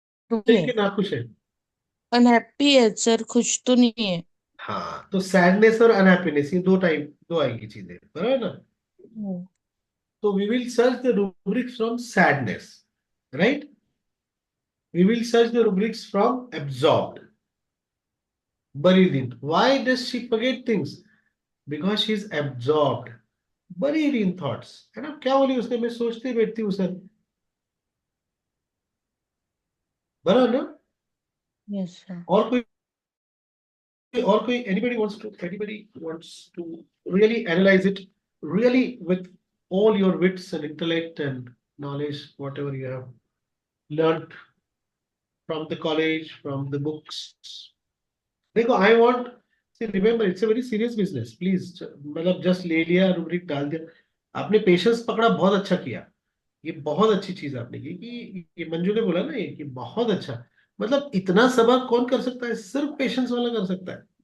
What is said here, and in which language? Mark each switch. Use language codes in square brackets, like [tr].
[hi] दुखी है, कि नाखुश है? अनहैप्पी है सर, खुश तो नहीं है। हाँ, तो सैडनेस और अनहैप्पीनेस ये दो आएंगी चीजें, बराबर ना? हम्म, [en] तो we will search the rubrics from sadness, right? We will search the rubrics from absorbed, buried in. Why does she forget things? Because she is absorbed, buried in thoughts. [hi] है ना? क्या बोली उसने? मैं सोचते बैठती हूँ सर, बराबर ना? [en] yes sir. [hi] और कोई [en] anybody wants to really analyze it, really with all your wits and intellect and knowledge, whatever you have learned from the college, from the books. देखो, I want remember, it's a very serious business, please. [hi] मतलब just ले लिया, rubric डाल दिया, आपने patience पकड़ा, बहुत अच्छा किया। ये बहुत अच्छी चीज आपने की कि ये मंजू ने बोला ना, ये कि बहुत अच्छा। मतलब इतना सब्र कौन कर सकता है? सिर्फ पेशेंस वाला कर सकता है।